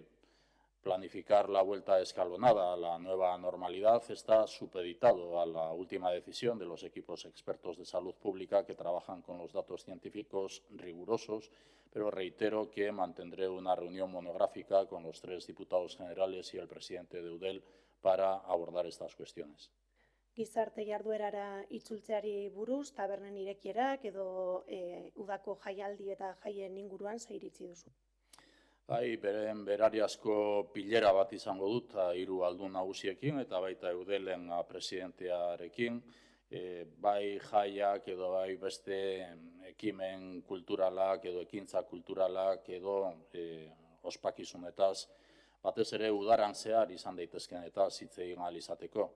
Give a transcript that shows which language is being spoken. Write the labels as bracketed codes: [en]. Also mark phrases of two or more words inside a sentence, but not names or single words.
[es] Planificar la vuelta escalonada a la nueva normalidad está supeditado a la última decisión de los equipos expertos de salud pública que trabajan con los datos científicos rigurosos, pero reitero que mantendré una reunión monográfica con los 3 diputados generales y el presidente de EUDEL para abordar estas cuestiones. [eu] Gizarte jarduerara itzultzeari buruz, tabernen irekierak edo udako jaialdi eta jaien inguruan ze iritzi duzu? Beren berariazko pilera bat izango dut, 3 aldun nagusiekin eta baita EUDELen presidentearekin, bai jaiak edo bai beste ekimen kulturalak edo ekintza kulturalak edo ospakizunetaz, batez ere udaran zehar izan daitezken eta hitz egin ahal izateko.